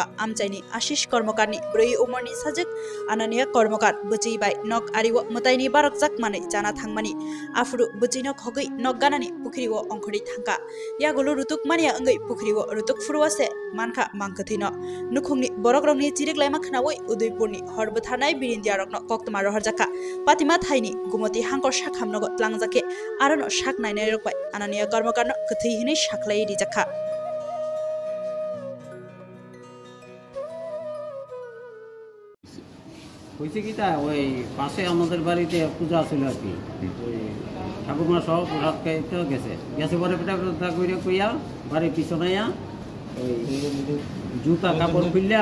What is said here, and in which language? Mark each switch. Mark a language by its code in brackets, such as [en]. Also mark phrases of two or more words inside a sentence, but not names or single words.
[trp] आमचाइनि आशिष कर्मकारनि 4 उमरनि साजक आनानिया कर्मकार बचैबाय नक आरिव मताइनि बारकजाक मानै जाना थांमानि आफुरु बचैनो खगै नक गानानि पुखरिव अंखरि थांका यागुलु रुतुक मानिया अंगै पुखरिव रुतुक फुरुवासे मानखा मांकथैनो नुखुंनि बरकरंनि चिरिकलायमा खनावै उदयपुरनि हरबथानाय बिरिन्दियारकनो कक्तमा रहरजाका पातिमा थाइनि गुमति हांकर साखामनगो लांजाके आरोनो साक नायनाय रकबाय आनानिया कर्मकारनो कथैहिनै साखलाई रिजाखा [bn] হয়েছে কি তা ওই পাশে আমাদের বাড়িতে পূজা ছিল আর কি ওই ঠাকুরমা সহ প্রসাদ খাইতে গেছে গেছে পরে পিঠা পিঠা করে কইয়া বাড়ির পিছনাইয়া ওই জুতা কাপড় খুললা